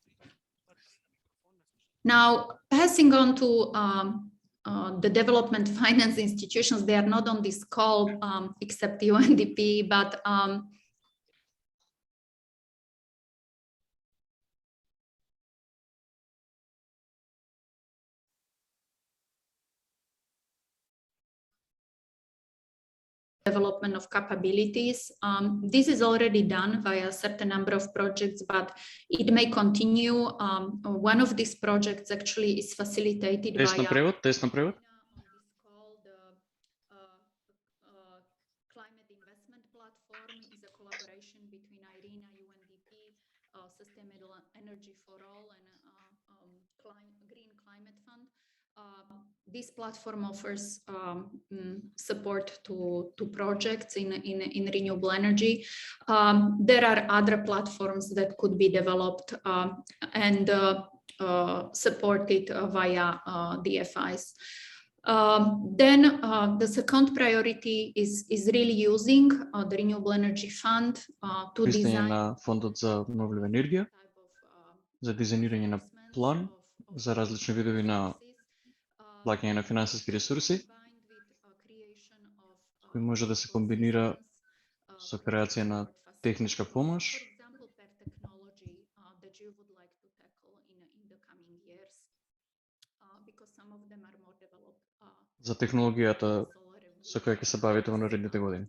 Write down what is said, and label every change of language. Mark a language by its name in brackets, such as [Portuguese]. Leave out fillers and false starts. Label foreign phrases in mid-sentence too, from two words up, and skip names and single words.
[English] Now, passing on to the development finance institutions, they are not on this call except UNDP, but development of capabilities. This is already done via a certain number of projects, but it may continue. One of these projects actually is facilitated [Macedonian] Тест на превод. [English] Climate Investment Platform is a collaboration between IRENA, UNDP, Sustainable Energy for All, and Green Climate Fund. This platform offers support to projects in renewable energy. There are other platforms that could be developed and supported via DFIs. Then the second priority is really using the Renewable Energy Fund to design [Macedonian] на фондът за обновлива енергия, за дизайниране на план за различни видове на плащане на финансови ресурси, кои може да се комбинира со креација на техничка помош за технологијата со која ќе се бавите во наредните години.